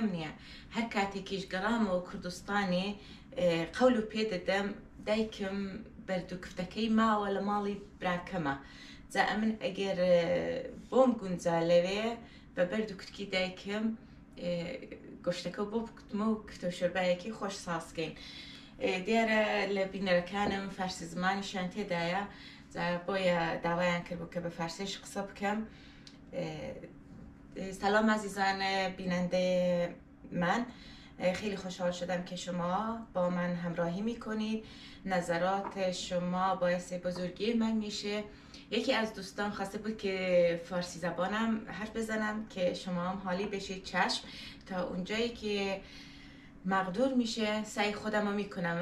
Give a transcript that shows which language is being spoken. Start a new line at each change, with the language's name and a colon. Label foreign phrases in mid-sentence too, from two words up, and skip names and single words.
Central Kurdish: نییە هەر کاتێکیش گەڕامەوە کوردستانی قەول و پێدەدەم دایکم بەرد و کفتەکەی ماوە لە ماڵی براکەمە جا ئەمن ئەگەر بۆم گونجا لەوێ بە بەرد و کوتکی دایکم گۆشتەکە بۆ بکوتمە و کفتە شوربایەکی خۆش سازکەین دیارە لە بینەرەکانم فارسی زمانیشان تێدایە بۆیە داوایان کرد بوو کە بە فارسیش قسە بکەم
Persian: سلام عزیزان بیننده من خیلی خوشحال شدم که شما با من همراهی میکنید نظرات شما باعث بزرگی من میشه یکی از دوستان خواسته بود که فارسی زبانم حرف بزنم که شما هم حالی بشید چشم تا اونجایی که مقدور میشه سعی خودم رو میکنم